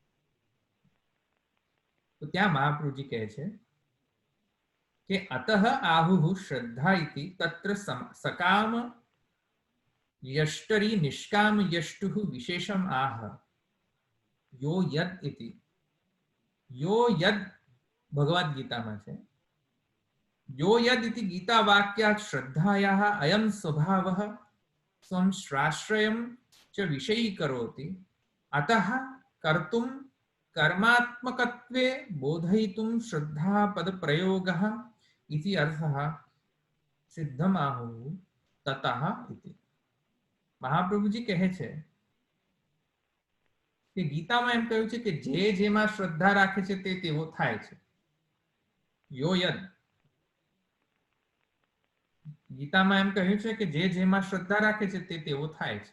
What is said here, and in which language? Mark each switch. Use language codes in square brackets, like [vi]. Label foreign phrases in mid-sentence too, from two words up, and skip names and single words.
[gu] તો ત્યાં મહાપ્રભુજી કહે છે કે [sa] अतः आहुः श्रद्धा इति तत्र सकाम यष्टरी निष्काम यष्टुः विशेषम आह यो यद इति. [gu] યો યદ ભગવદ ગીતામાં છે. [sa] यो यद इति गीता वाक्यात श्रद्धायाः अयम स्वभावः स्वं श्राश्रयम च विषयीकरोति अतः कर्तुम कर्मात्मकत्वे बोधयितुं श्रद्धापद प्रयोगः इति अर्थः सिद्धमाहुः ततः इति. [gu] મહાપ્રભુજી કહે છે કે ગીતામાં એમ કહ્યું છે કે જે જેમાં શ્રદ્ધા રાખે છે તે તેવો થાય છે. યો યદ, ગીતામાં એમ કહ્યું છે કે જે જેમાં શ્રદ્ધા રાખે છે તે તેવો થાય છે.